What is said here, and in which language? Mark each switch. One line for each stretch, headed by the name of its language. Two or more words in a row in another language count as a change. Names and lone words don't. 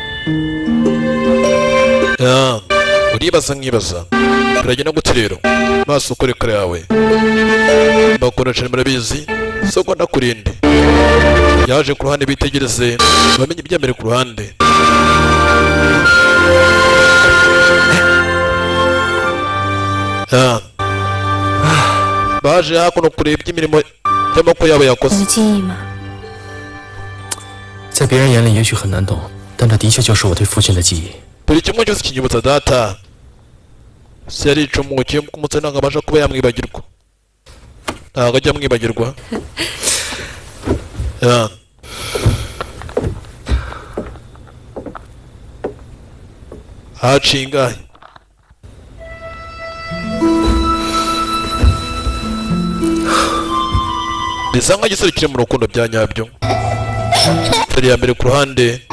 Kinyarwanda: ya uribaza nkibaza biragenda gute rero maso ukore kare yawe bakora cyane murabizi soko ndakurinde yaje ku ruhande bitegereze bamenye ibyambere ku ruhande baje hakuno kureba iby'imirimo y'amaboko yabo
Chinese: 我
Kinyarwanda: yakoze
Chinese: 的记忆吗？在别人眼里也许很难懂，但它的确就是我对父亲的记忆。
Kinyarwanda: buri kimwe cyose kinyibutsa data se yaricumukiye ku mutwe ntabwo abasha kuba yamwibagirwa ntabwo ajya amwibagirwa ya haciye ingahe bisa nk'igisore kiri mu rukundo bya nyabyo feri ya mbere ku ruhande